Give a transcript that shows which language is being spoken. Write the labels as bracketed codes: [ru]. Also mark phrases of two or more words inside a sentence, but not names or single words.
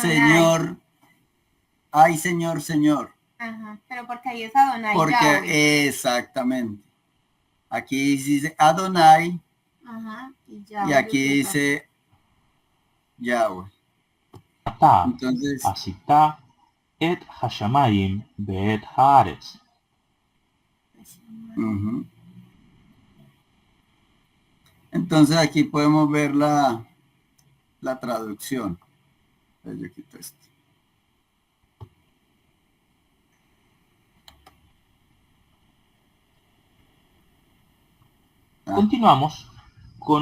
[es] señor, ay, señor, señor. Ajá, pero porque ahí es Adonai. Porque Yahweh. exactamente. Aquí dice Adonai. Ajá, y aquí dice Yahweh. Entonces, [he] עשית את השמים ואת הארץ. [es] Entonces aquí podemos ver la traducción. Yo quito esto. Continuamos con...